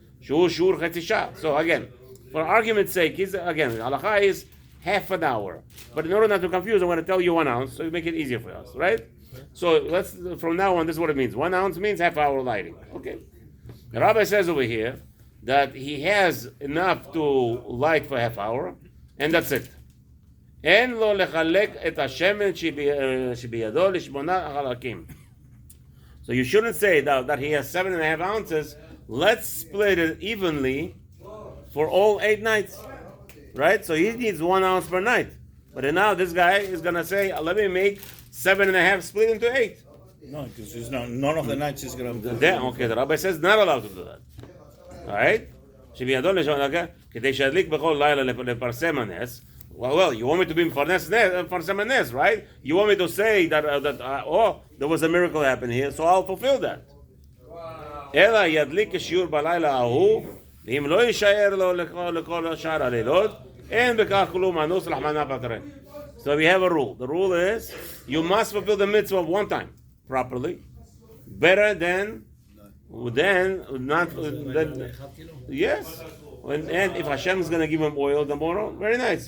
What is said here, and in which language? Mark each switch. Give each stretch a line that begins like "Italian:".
English: So again, for argument's sake, halacha is half an hour. But in order not to confuse, I'm going to tell you 1 ounce, so you make it easier for us, right? So let's, from now on, this is what it means. 1 ounce means half hour lighting. Okay. The rabbi says over here that he has enough to light for half hour, and that's it.
Hebrew: אין לו לחלק את השמן שבידו לשמונה חלקים.
English: So you shouldn't say that he has 7.5 ounces. Let's split it evenly for all 8 nights. Right? So he needs 1 ounce per night. But now this guy is going to say, let me make 7.5 split into 8. No, because none of the nights is going to do Okay, the rabbi says not allowed to do that. Alright?
Hebrew: שבידו לשמונה, כדי שידליק בכל לילה לפרסם הנס.
English: Well, you want me to be for Nes, right? You want me to say that there was a miracle happening here, so I'll fulfill that.
Hebrew: אלא ידליק כשיעור בלילה ההוא, ואם לא יישאר לו לכל שאר הלילות, אין בכך כלום אנוס רחמנא פטרי.
English: So we have a rule. The rule is, you must fulfill the mitzvah 1 time, properly. Better than not. Yes. And if Hashem is going to give him oil tomorrow, very nice.